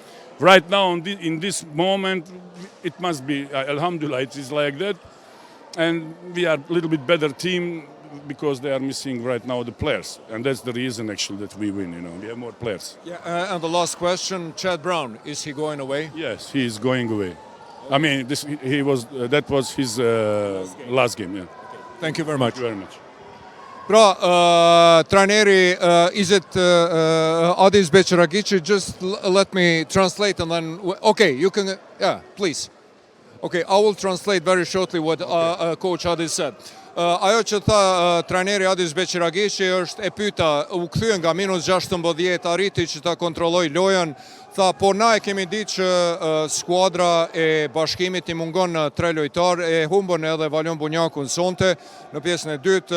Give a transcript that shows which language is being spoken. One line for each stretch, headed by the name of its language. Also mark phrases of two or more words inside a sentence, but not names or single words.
English: Right now, in this moment, it must be, alhamdulillah, it is like that, and we are a little bit better team because they are missing right now the players, and that's the reason actually that we win. We have more players. Yeah, and the last question, Chad Brown, is he going away? Yes, he is going away. I mean, that was his last game. Yeah. Okay. Thank you very much. Thank you very much.
Albanian: Pra, trajneri,
English: is it Adis Bechiragici? Just let me translate and then, okay, you can, yeah, please. Okay, I will translate very shortly what Coach Adis said.
Albanian: Ajo që tha trajneri Adis Bechiragici është e pyeta, u kthye nga minus 16, arriti që ta kontrolloj lojën. Tha, po na e kemi ditë që skuadra e Bashkimit i mungon 3 lojtar, e humbën edhe Valion Bunjakun sonte në pjesën e dytë.